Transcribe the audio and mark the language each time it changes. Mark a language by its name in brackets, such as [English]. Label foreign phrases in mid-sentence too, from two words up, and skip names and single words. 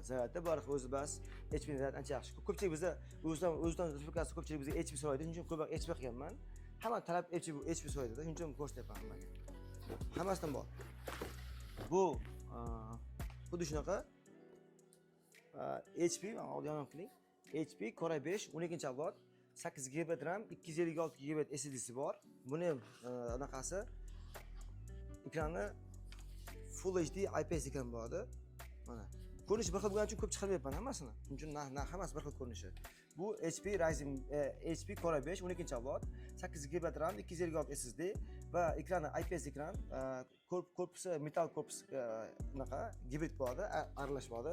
[Uzbek] Zaryadda bor o'zi bas, HP zaryad ancha yaxshi. Ko'pchilik bizda O'zbekiston Respublikasi ko'pchilik bizga HP so'raydi. Shuning uchun ko'proq HP qilganman. Hamma talab HP so'raydi. Shuning uchun ko'rsatyapman hammaga. Hammasidan bor. Bu xuddi shunaqa HP, mana oldin qiling. HP Core i5 12-avlod, 8 GB RAM, 256 GB SSD'si bor. Buni ham anaqasi ekrani Full HD IPS ekran bo'ladi. Mana. Ko'rinishi bir xil bo'lgani uchun ko'p chiqarmayapman hammasini. Shuning uchun hammasi bir xil ko'rinishi. Bu HP Ryzen HP Core i5 12-avlod, 8 GB RAM, 256 SSD va ekrani IPS ekran, korpusi metal korpus bunaqa gibrid bo'ladi, aralash bo'ladi.